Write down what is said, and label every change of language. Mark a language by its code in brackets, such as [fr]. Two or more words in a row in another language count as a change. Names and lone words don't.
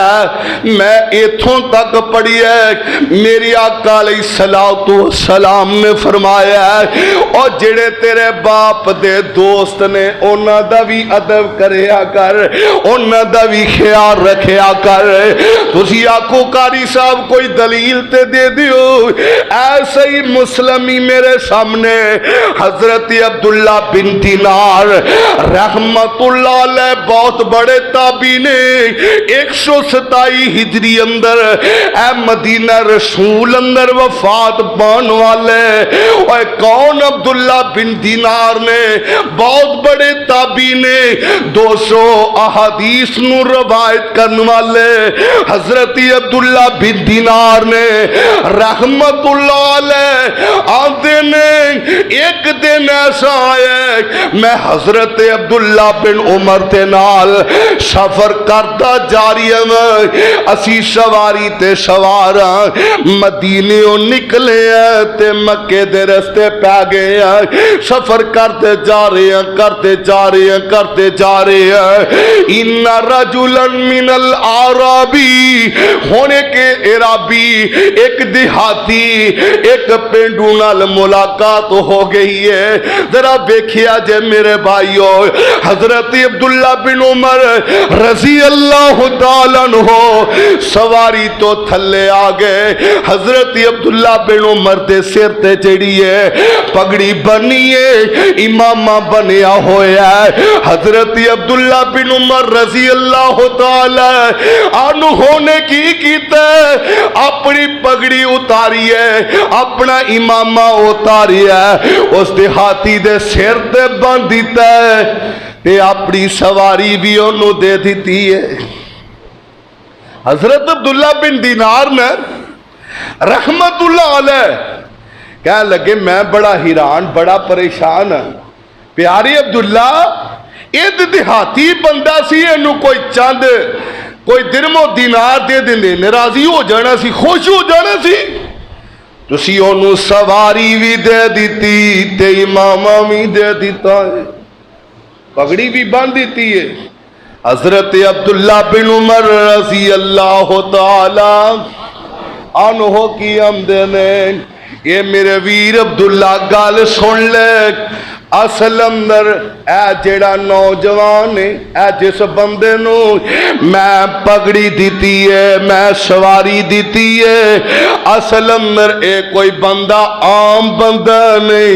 [pa] میں ایتھوں تک پڑھی ہے، میری آقا [ar] عليه الصلاة والسلام [pa] نے فرمایا اور جیہڑے تیرے باپ دے دوست نے اُنہاں دا بھی ادب کریا کر، اُنہاں دا بھی خیال رکھیا کر. تسی آکھو قاری صاحب کوئی دلیل تے دے دیو. ایسے ہی مسلم ہی میرے سامنے حضرت عبداللہ بن دینار [ar] رحمة الله عليه [pa] بہت بڑے تابعی نے 127 ہجری اندر اے مدینہ رسول اندر وفات پانے والے. اور کون عبداللہ بن دینار نے بہت بڑے تابعی نے 200 احادیث نوں روایت کرنے والے حضرت عبداللہ بن دینار نے رحمت اللہ آتے نے. ایک دن ایسا آیا میں حضرت عبداللہ بن عمر تے نال سفر کرتا جا رہی ہوں. اسی سواری تے سوار مدینے نکلے تے مکے دے رستے پے گئے. [ur] سفر کرتے جا رہے ہیں کرتے جا رہے ہیں کرتے جا رہے ہیں. [ar] إن رجلاً من الأعراب [pa] ہونے کے اعرابی ایک دیہاتی ایک پینڈو نال ملاقات ہو گئی ہے. ذرا دیکھیا جے میرے بھائیوں حضرت عبداللہ بن عمر [ar] رضي الله تعالى عنه [pa] سواری تو تھلے آ گئے. حضرت عبداللہ بن عمر دے سر تے جڑی ہے پگڑی بنی ہے، عمامہ بنیا ہویا ہے. حضرت عبداللہ بن عمر [ar] رضي الله تعالى عنه [pa] نے کی کیتا اپنی پگڑی اتاری ہے، اپنا عمامہ اتاریا اس دیہاتی دے سر تے بنھ دتا ہے تے اپنی سواری بھی اونوں دے دی ہے. حضرت عبداللہ بن دینار نے [ar] رحمة الله عليه [pa] کہہ لگے میں بڑا حیران بڑا پریشان ہاں. پیارے عبداللہ اِد دیہاتی بندہ سی، اینوں کوئی چند کوئی درہم و دینار دے دیندے ناراضی ہو جانا سی، خوش ہو جانا سی. تسی اونوں سواری بھی دے دی تے عمامہ بھی دے دتا ہے، پگڑی بھی بنھ دی ہے. حضرت عبداللہ بن عمر [ar] رضي الله تعالى عنه [pa] کی آمدے نے یہ میرے ویر عبداللہ گل سن لے. اصل اندر اے جیہڑا نوجوان ہے اے جس بندے نوں میں پگڑی دی ہے میں سواری دی ہے، اصل اندر اے کوئی بندہ عام بندہ نہیں.